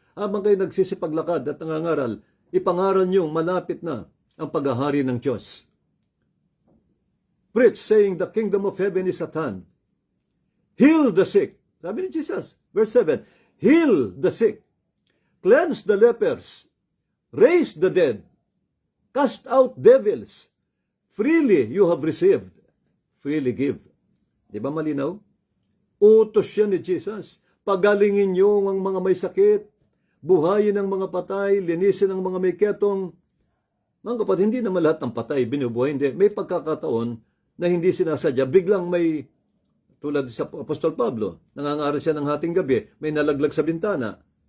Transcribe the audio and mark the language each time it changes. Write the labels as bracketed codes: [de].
[tl] Habang kayo nagsisipaglakad at nangangaral, ipangaral nyo malapit na ang paghahari ng Diyos. [en] Preach, saying the kingdom of heaven is at hand. Heal the sick. [tl] Sabi ni Jesus, [en] verse 7, heal the sick. Cleanse the lepers. Raise the dead. Cast out devils. Freely you have received. Freely give. [tl] Di ba malinaw? Utos siya ni Jesus. Pagalingin niyo ang mga may sakit. Buhayin ang mga patay, linisin ang mga may ketong. Mga kapatid, hindi naman lahat ng patay binubuhay. Hindi. May pagkakataon na hindi sinasadya. Biglang may, tulad sa Apostol Pablo, nangangaral siya ng hating gabi, may nalaglag sa bintana.